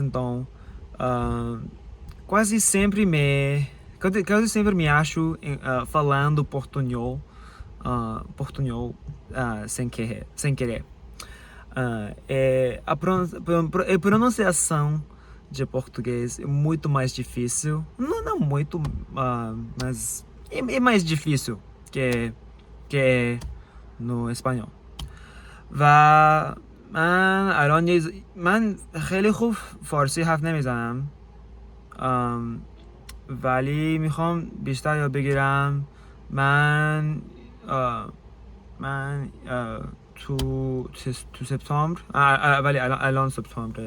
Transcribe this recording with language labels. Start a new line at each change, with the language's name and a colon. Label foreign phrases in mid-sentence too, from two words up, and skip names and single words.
Portuguese: Então quase sempre me acho falando portunhol sem querer. A pronunciação de português é muito mais difícil. Não muito, mas é mais difícil que no espanhol.
Persian: من من خیلی خوب فارسی حرف نمیزنم، ولی میخوام بیشتر یاد بگیرم. من تو سپتامبر، ولی الان سپتامبره.